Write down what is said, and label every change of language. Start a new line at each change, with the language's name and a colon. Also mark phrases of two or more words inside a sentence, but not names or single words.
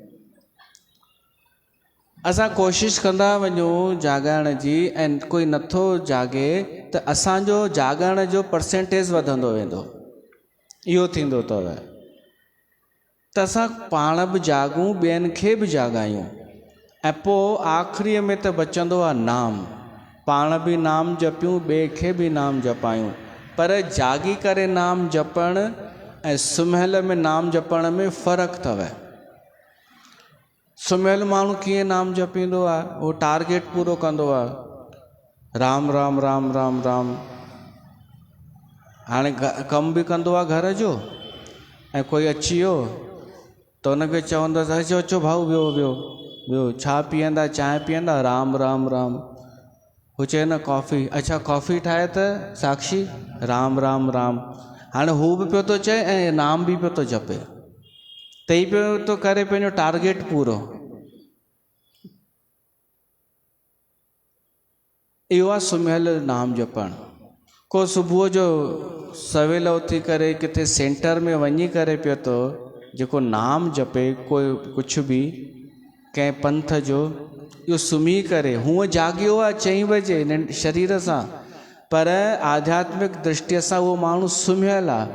Sindhi: असां कोशिशि कंदा वञूं जाॻाइण जी ऐं कोई नथो जागे त असांजो जाॻण जो परसेंटेज वधंदो वेंदो। इहो थींदो अथव। त असां पाण बि जागूं, ॿियनि खे बि जाॻायूं ऐं पोइ आख़िरीअ में त बचंदो आहे नाम। पाण बि नाम जपियूं, ॿिए खे बि नाम जपायूं। पर जागी करे नाम जपण ऐं सुम्हियल में नाम जपण में फ़र्क़ु अथव। सुम्हियल माण्हू कीअं नाम जपींदो आहे? उहो टारगेट पूरो कंदो आहे। राम राम राम राम राम। हाणे कमु बि कंदो आहे घर जो ऐं कोई अची वियो त हुनखे चवंदसि अचो अचो भाऊ वियो वियो वियो, छा पीअंदा? चांहि पीअंदा? राम राम राम। हू चए न कॉफ़ी। अच्छा कॉफ़ी ठाहे त साक्षी? राम राम राम। हाणे हू बि पियो थो चए ऐं नाम बि पियो थो जपे। त ई पियो थो करे पंहिंजो टारगेट पूरो। इहो आहे सुम्हियल नाम जपणु। को सुबुह जो सवेल उथी करे किथे सेंटर में वञी करे पियो थो जेको नाम जपे, कोई कुझु बि कंहिं पंथ जो, इहो सुम्ही करे, हूअं जाॻियो आहे 4 बजे शरीर सां, पर आध्यात्मिक दृष्टिअ सां उहो माण्हू सुम्हियल आहे।